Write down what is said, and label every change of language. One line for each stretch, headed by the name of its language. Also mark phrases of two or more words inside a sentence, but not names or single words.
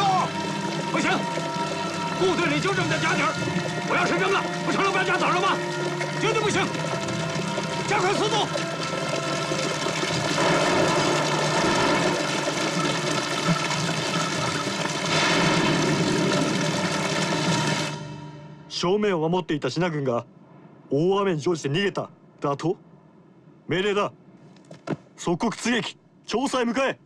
Chinese: 不行，部队里就这么点家底儿，我要是扔了，不成了败家子了吗？绝对不行！加快速度！
Japanese: 正面を守っていた支那軍が大雨に乗じて逃げた。だと命令だ。即刻追撃。調査へ向かえ。